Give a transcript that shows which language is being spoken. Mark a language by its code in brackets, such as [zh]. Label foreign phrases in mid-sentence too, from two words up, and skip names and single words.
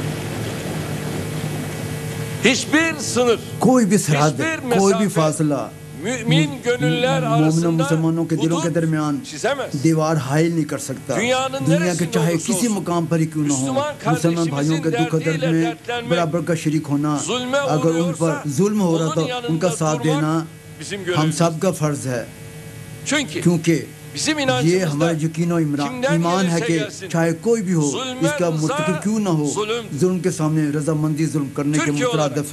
[ur] کوئی بھی سرحد، کوئی بھی فاصلہ [tr] mümin gönüller arasında [ur] مسلمانوں کے دلوں کے درمیان دیوار حائل نہیں کر سکتا. دنیا کے چاہے کسی مقام پر ہی کیوں نہ ہو, مسلمان بھائیوں کے دکھ و درد میں برابر کا شریک ہونا, اگر ان پر ظلم ہو رہا تو ان کا ساتھ دینا ہم سب کا فرض ہے. کیونکہ یہ ہمارا یقین و ایمان ہے کہ چاہے کوئی بھی ہو, اس کا مرتکب کیوں نہ ہو, ظلم کے سامنے رضامندی ظلم کرنے کے مترادف ہے.